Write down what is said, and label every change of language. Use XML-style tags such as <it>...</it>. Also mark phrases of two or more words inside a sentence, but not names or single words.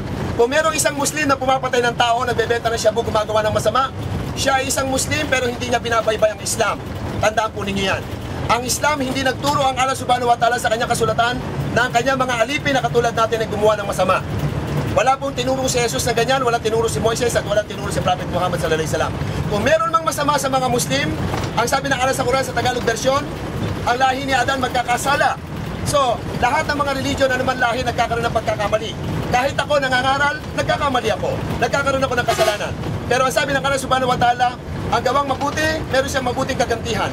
<tl>Kung merong isang Muslim na pumapatay ng tao, nagbebenta ng shabu, gumagawa ng masama, siya ay isang Muslim pero hindi niya binabaybay ang Islam. Tandaan po ninyo yan. Ang Islam, hindi nagturo ang Allah</tl> <ar>سبحانه وتعالى</ar> <tl>sa kanyang kasulatan na ang kanyang mga alipin na katulad natin ay gumawa ng masama. Wala pong tinuro si Jesus na ganyan, wala tinuro si Moises, at wala tinuro si Prophet Muhammad</tl> <ar>صلى الله عليه وسلم.</ar> <tl>Kung meron mang masama sa mga Muslim, ang sabi ng Allah sa Quran sa Tagalog version, ang lahi ni Adan magkakasala. So, lahat ng mga religion, anuman lahi, nagkakaroon ng pagkakamali. Kahit ako nangangaral, nagkakamali ako. Nagkakaroon ako ng kasalanan. Pero ang sabi ng Allah</tl> <ar>سبحانه وتعالى,</ar> <tl>ang gawang mabuti, meron siyang mabuting kagantihan.</tl>